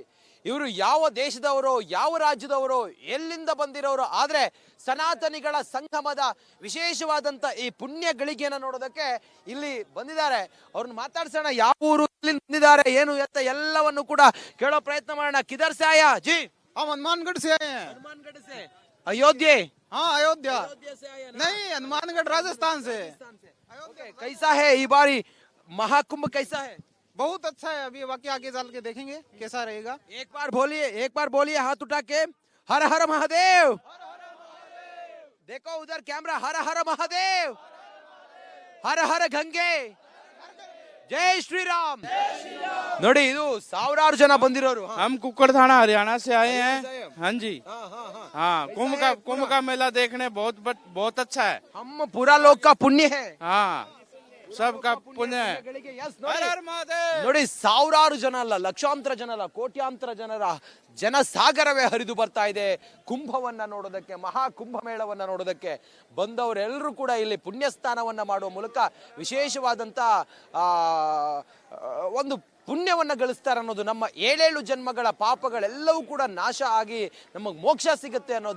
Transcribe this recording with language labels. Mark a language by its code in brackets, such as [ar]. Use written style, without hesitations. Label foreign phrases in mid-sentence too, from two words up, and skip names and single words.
[kn] ಇವರು ಯಾವ ದೇಶದವರು, ಯಾವ ರಾಜ್ಯದವರು, ಎಲ್ಲಿಂದ ಬಂದಿರೋರು, ಆದ್ರೆ ಸನಾತನಿಗಳ ಸಂಗಮದ ವಿಶೇಷವಾದಂತ ಈ ಪುಣ್ಯ ಗಳಿಗೆಯನ್ನು ನೋಡೋದಕ್ಕೆ ಇಲ್ಲಿ ಬಂದಿದ್ದಾರೆ. ಅವ್ರನ್ನ ಮಾತಾಡ್ಸೋಣ, ಯಾವ ಊರು, ಎಲ್ಲಿಂದ ಬಂದಿದ್ದಾರೆ, ಏನು ಅಂತ ಎಲ್ಲವನ್ನು ಕೂಡ ಕೇಳೋ ಪ್ರಯತ್ನ ಮಾಡೋಣ. [hi] ಕಿಧರ್ से आया जी? हम हनुमानगढ़ से आए हैं। हनुमानगढ़ से? अयोध्या? हाँ, अयोध्या से आए ना? नहीं, हनुमानगढ़ राजस्थान से। कैसा है ये बारी महाकुंभ, कैसा है? बहुत अच्छा है। अभी बाकी आगे चल के देखेंगे कैसा रहेगा। एक बार बोलिए हाथ उठा के, हर हर महादेव। देखो उधर कैमरा, हर हर महादेव, हर हर गंगे, जय श्री राम। [kn] ನೋಡಿ, ಇದು ಸಾವಿರಾರು ಜನ ಬಂದಿರೋರು. [hi] हम कुक्कड़ थाना हरियाणा से आए हैं। हाँ जी, हाँ, कुंभ का मेला देखने बहुत अच्छा है। हम पूरा लोग का पुण्य है। हाँ, सबका पुण्य है। [kn] ನೋಡಿ, ಸಾವಿರಾರು ಜನ ಅಲ್ಲ, ಲಕ್ಷಾಂತರ ಜನ ಅಲ್ಲ, ಕೋಟ್ಯಾಂತರ ಜನರ ಜನಸಾಗರವೇ ಹರಿದು ಬರ್ತಾ ಇದೆ ಕುಂಭವನ್ನ ನೋಡೋದಕ್ಕೆ, ಮಹಾಕುಂಭ ಮೇಳವನ್ನ ನೋಡೋದಕ್ಕೆ. ಬಂದವರೆಲ್ಲರೂ ಕೂಡ ಇಲ್ಲಿ ಪುಣ್ಯ ಸ್ನಾನವನ್ನ ಮಾಡುವ ಮೂಲಕ ವಿಶೇಷವಾದಂತ ಒಂದು ಪುಣ್ಯವನ್ನ ಗಳಿಸ್ತಾರೆ ಅನ್ನೋದು, ನಮ್ಮ 7 ಜನ್ಮಗಳ ಪಾಪಗಳೆಲ್ಲವೂ ಕೂಡ ನಾಶ ಆಗಿ ನಮಗೆ ಮೋಕ್ಷ ಸಿಗುತ್ತೆ ಅನ್ನೋದು.